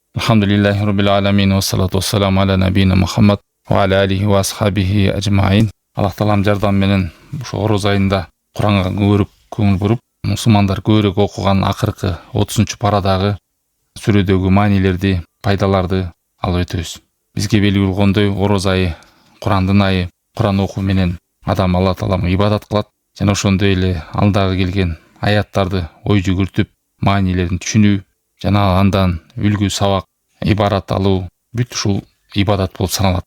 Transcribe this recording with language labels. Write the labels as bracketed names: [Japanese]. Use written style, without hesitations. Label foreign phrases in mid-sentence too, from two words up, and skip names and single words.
[Arabic] الحمد لله رب العالمين والصلاة والسلام على نبينا محمد وعلى آله وأصحابه أجمعين. [Kyrgyz] Allah Taalam жардам менен ошо Ороз айында Куранга көбүрөөк көңүл буруп, мусулмандар көбүрөөк окуган акыркы 30-парадагы сүрөдөгү маанилерди, пайдаларды алып өтөбүз. Бизге белгилүү болгондой, Ороз айы Курандын айы, Куран окуу менен адам Алла Тааламга ибадат кылат жана ошондой эле алдагы келген аяттарды ой жүгүртүп, маанилерин түшүнүү жана андан үлгү сабак, ибарат алуу бүт ушул ибадат болуп саналат.